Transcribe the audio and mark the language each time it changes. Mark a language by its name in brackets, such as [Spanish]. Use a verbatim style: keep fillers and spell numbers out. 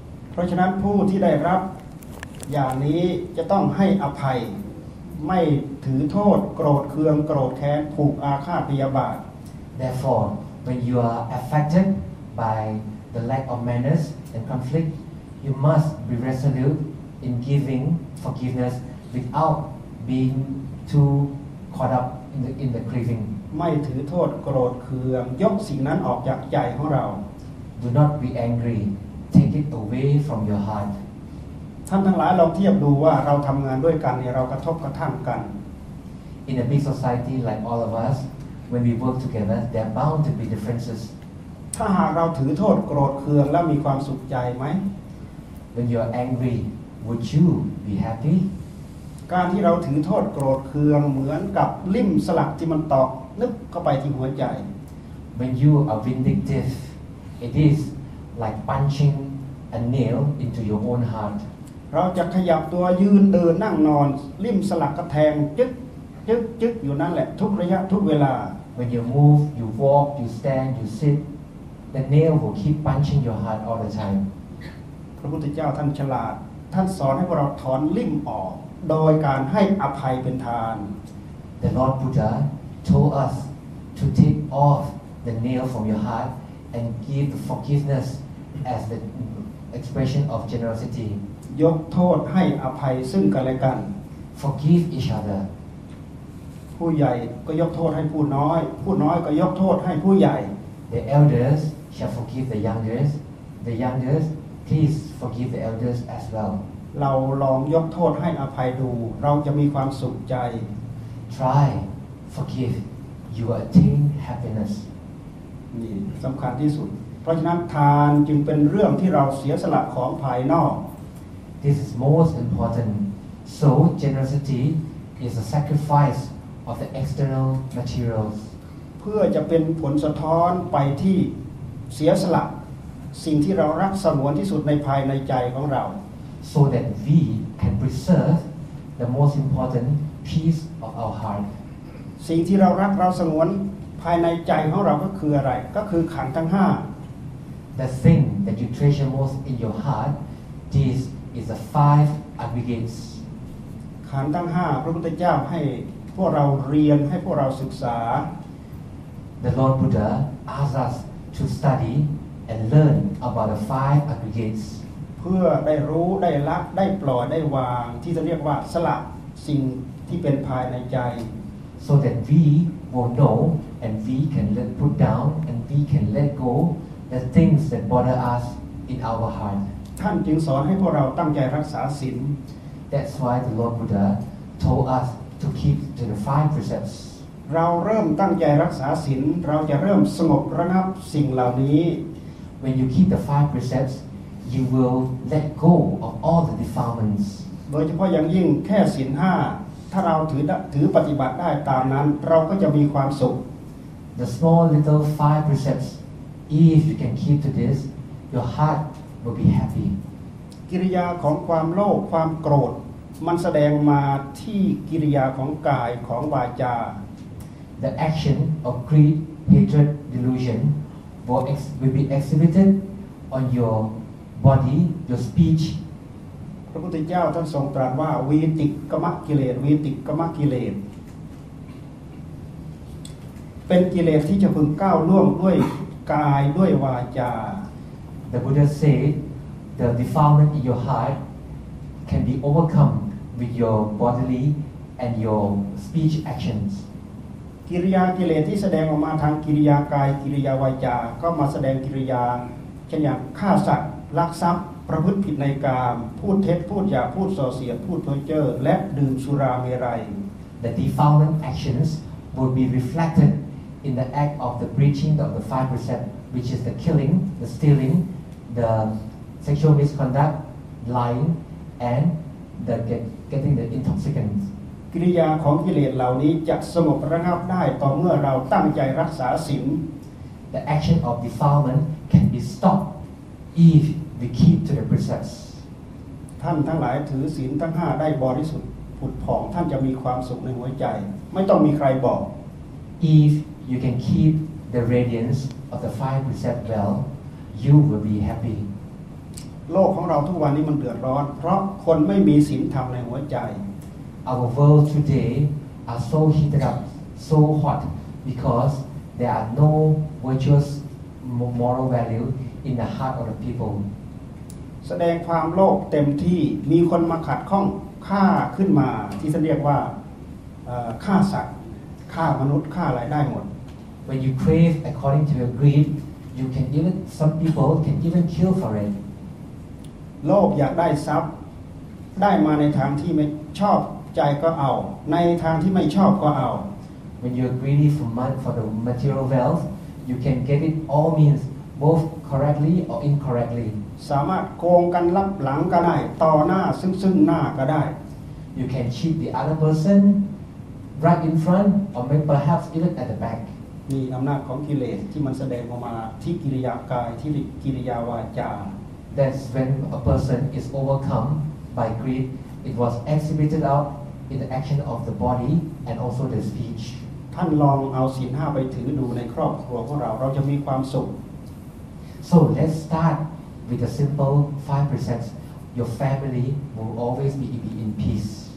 [Thai] เพราะฉะนั้นผู้ที่ได้รับอย่างนี้จะต้องให้อภัยไม่ถือโทษโกรธเคืองโกรธแค้นผูกอาฆาตพยาบาท [English] Therefore, when you are affected by the lack of manners and conflict, you must be resolute in giving forgiveness without being too caught up in the in the grieving. [Thai] ไม่ถือโทษโกรธเคืองยกสิ่งนั้นออกจากใจของเรา [English] Do not be angry. Take it away from your heart. [Thai] ท่านทั้งหลายลองเทียบดูว่าเราทำงานด้วยกันเนี่ยเรากระทบกระทั่งกัน [English] In a big society like all of us, when we work together, there are bound to be differences. [Thai] ถ้าหากเราถือโทษโกรธเคืองแล้วมีความสุขใจไหม [English] When you are angry, would you be happy? [Thai] การที่เราถือโทษโกรธเคืองเหมือนกับลิ่มสลักที่มันตอกนึกเข้าไปที่หัวใจ [English] When you are vindictive, it is like punching a nail into your own heart. [Thai] เราจะขยับตัวยืนเดินนั่งนอนลิ่มสลักกระแทงจึ๊กจึ๊กจึ๊กอยู่นั่นแหละทุกระยะทุกเวลา [English] When you move, you walk, you stand, you sit, the nail will keep punching your heart all the time. [Thai] พระพุทธเจ้าท่านฉลาดท่านสอนให้พวกเราถอนลิ่มออกโดยการให้อภัยเป็นทาน [English] The Lord Buddha told us to take off the nail from your heart and give forgiveness as the expression of generosity. [Thai] ยกโทษให้อภัยซึ่งกันและกัน [English] Forgive each other [Thai] ผู้ใหญ่ก็ยกโทษให้ผู้น้อยผู้น้อยก็ยกโทษให้ผู้ใหญ่ [English] The elders shall forgive the youngers the youngers please forgive the elders as well [Thai] เราลองยกโทษให้อภัยดูเราจะมีความสุขใจ [English] Try forgive you will attain happiness [Thai] นี่สำคัญที่สุดเพราะฉะนั้นทานจึงเป็นเรื่องที่เราเสียสละของภายนอก [English] This is most important. So generosity is a sacrifice of the external materials. [Thai] เพื่อจะเป็นผลสะท้อนไปที่เสียสละสิ่งที่เรารักสงวนที่สุดในภายในใจของเรา [English] So that we can preserve the most important piece of our heart. [Thai] สิ่งที่เรารักเราสงวนภายในใจของเราก็คืออะไรก็คือขันธ์ทั้งห้า [English] The thing that you treasure most in your heart, this. is the five aggregates [Thai] ขันธ์ทั้งห้าพระพุทธเจ้าให้พวกเราเรียนให้พวกเราศึกษา [English] The Lord Buddha asked us to study and learn about the five aggregates [Thai] เพื่อได้รู้ได้ละได้ปล่อยได้วางที่จะเรียกว่าสละสิ่งที่เป็นภายในใจ [English] so that we will know and we can let put down and we can let go the things that bother us in our heart [Thai] ท่านจึงสอนให้พวกเราตั้งใจรักษาศีล [English] That's why the Lord Buddha told us to keep to the five precepts [Thai] เราเริ่มตั้งใจรักษาศีลเราจะเริ่มสงบระงับสิ่งเหล่านี้ [English] When you keep the five precepts you will let go of all the defilements [Thai] โดยเฉพาะอย่างยิ่งแค่ศีลห้าถ้าเราถือถือปฏิบัติได้ตามนั้นเราก็จะมีความสุข [English] The small little five precepts if you can keep to this your heart will be happy [Thai] กิริยาของความโลภความโกรธมันแสดงมาที่กิริยาของกายของวาจา [English] The action of greed, hatred, delusion will, ex- will be exhibited on your body, your speech [Thai] พระพุทธเจ้าท่านทรงตรัสว่าวีติกมกิเลสวีติกมกิเลสเป็นกิเลสที่จะพึงก้าวล่วงด้วยกายด้วยวาจา [English] The Buddha said the defilement in your heart can be overcome with your bodily and your speech actions. [Thai] กิริยากิเลสที่แสดงออกมาทางกิริยากายกิริยาวาจาก็มาแสดงกิริยาเช่นอย่างฆ่าสัตว์ลักทรัพย์ประพฤติผิดในกามพูดเท็จพูดหยาบพูดส่อเสียดพูดเพ้อเจ้อและดื่มสุราเมรัย [English] The defilement actions will be reflected in the act of the breaching of the five precepts, which is the killing, the stealing,the sexual misconduct, lying, and the get, getting the intoxicants. [Thai] กิริยาของกิเลสเหล่านี้จะสงบระงับได้ต่อเมื่อเราตั้งใจรักษาศีล [English] The action of defilement can be stopped if we keep to the precepts. [Thai] ท่านทั้งหลายถือศีลทั้งห้าได้บริสุทธิ์ผุดผ่องท่านจะมีความสุขในหัวใจไม่ต้องมีใครบอก [English] If you can keep the radiance of the five precepts well, you will be happy. [Thai] โลกของเราทุกวันนี้มันเดือดร้อนเพราะคนไม่มีศีลธรรมในหัวใจ [English] Our world today are so heated up, so hot, because there are no virtuous moral value in the heart of the people. [Thai] แสดงความโลภเต็มที่มีคนมาขัดข้องฆ่าขึ้นมาที่เรียกว่าฆ่าสัตว์ฆ่ามนุษย์ฆ่าอะไรได้หมด [English] When you crave according to your greed, you can even some people can even kill for it. [Thai] โลภอยากได้ทรัพย์ได้มาในทางที่ไม่ชอบใจก็เอาในทางที่ไม่ชอบก็เอา [English] When you're greedy for money for the material wealth you can get it all means both correctly or incorrectly [Thai] สามารถโกงกันลับหลังก็ได้ต่อหน้าซึ่งซึ่งหน้าก็ได้ [English] You can cheat the other person right in front or maybe perhaps even at the back [Thai] มีอำนาจของกิเลสที่มันแสดงออกมาที่กิริยากายที่กิริยาวาจา [English] That's when a person is overcome by greed. It was exhibited out in the action of the body and also the speech. [Thai] ท่านลองเอาศีลห้าไปถือดูในครอบครัวของเราเราจะมีความสุข [English] So let's start with the simple five precepts. Your family will always be in peace.